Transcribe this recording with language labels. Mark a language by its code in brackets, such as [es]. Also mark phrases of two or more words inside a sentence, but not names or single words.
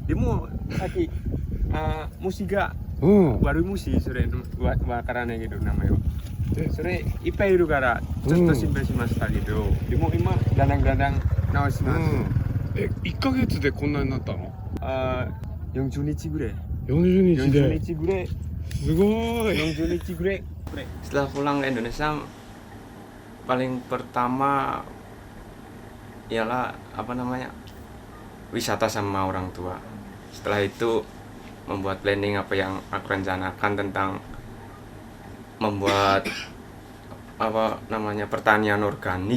[ja] でもさっき虫が悪い虫、それわからないけど名前は。それいっぱいいるからちょっと心配しましたけど、でも今だんだん直します。 1ヶ月でこんなになったの？ 40日ぐらい。 40日で。 40日ぐらい。すごい。 40日ぐらい。 [id] Setelah pulang ke Indonesia, paling pertama ialah wisata sama orang tua. Setelah itu membuat planning apa yang aku rencanakan tentang membuat pertanian organik.